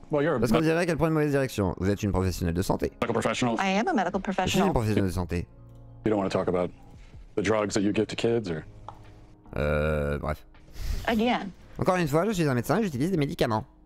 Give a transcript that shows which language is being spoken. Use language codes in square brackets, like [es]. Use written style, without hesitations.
[fr] Parce qu'on dirait qu'elle prend une mauvaise direction. Vous êtes une professionnelle de santé. [en] I am a medical [fr] Je suis une professionnelle de santé. [en] You don't want to talk about the drugs that you give to kids, or? [fr] Bref. [en] Again, [fr] Encore une fois, je suis un médecin et j'utilise des médicaments.